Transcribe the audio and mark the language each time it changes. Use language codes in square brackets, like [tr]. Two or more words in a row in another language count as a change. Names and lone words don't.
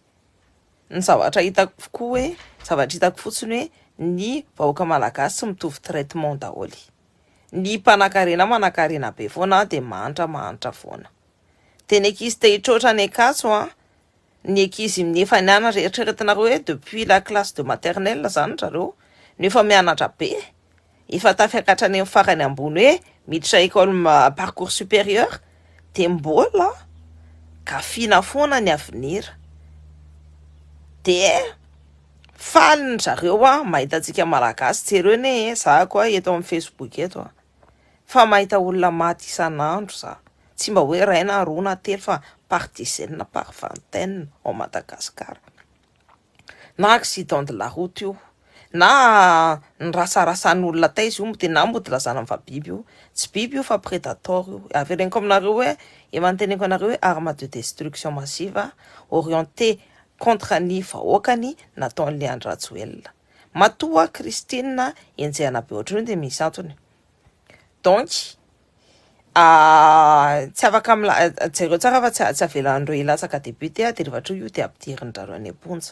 [mg] Ny zavatra hitako koa hoe zavatra hitako fotsiny hoe ny vahoaka malagasy tsy mitovy traitement daholo. Ny mpanakarena manakarena be foana de manitra foana. De ny ankizy te hitroatra ny akaso ny ankizy nefa nianatra eritreretinareo hoe [fr] depuis la classe de maternelle [mg] zany zareo nefa mianatra be efa tafiakatra any amin'ny farany ambony hoe miditra [fr] école parcours supérieur [mg] de mbola gafina foana ny avenir. De falin zareo mahitatsika malagasy jereo ne za koa eto amin'ny Facebook eto fa mahita olona maty isan'andro za tsy mba hoe ray na roa na telo fa [fr] par dizaine par vingtaine au Madagascar. [mg] Na [fr] accident de la route [mg] io na ny rasarasan'olona taizy io de na mody lazana fa biby io tsy biby io fa prédateur io. Avereniko aminareo hoe emanteneko anareo hoe [fr] arme de destruction massive orienté [mg] contre ny vahoakany nataon'ny Leandro Rajoelina. Matoa Christine enjehana be ohatriny de misy antony. Donc tsy afaka jereo tsara fa tsy avelan'ireo ilatsaka député de rehefa io de ampidirin-drareo any am-ponja.